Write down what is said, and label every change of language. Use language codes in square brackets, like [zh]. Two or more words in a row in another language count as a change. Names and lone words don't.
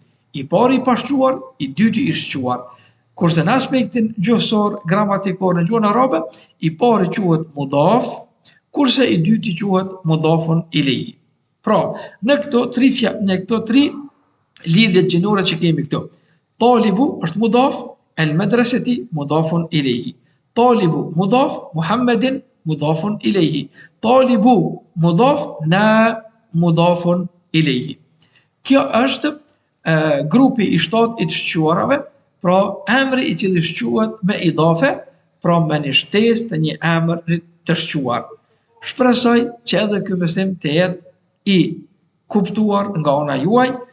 [sq] I pari i pashquar, i dyti i shquar. Kurse në aspektin gjuhësor, gramatikor në gjuhën arabe, i pari quhet mudaf, kurse i dyti quhet [ar] مضاف إليه. [sq] Pra, në këto tri lidhjet gjinore që kemi këtu. Talibu është mudaf, [ar] المدرسة مضاف إليه. [sq] Talibu mudaf, Muhammedin [ar] مضاف إليه. [sq] Talibu mudaf, na [ar] مضاف إليه. [sq] Kjo është grupi i 7 i të shquarave, pra emri i cili shquhet me idafe, pra me një shtesë të një emri të shquar. Shpresoj që edhe ky mësim të jetë i kuptuar nga ana juaj.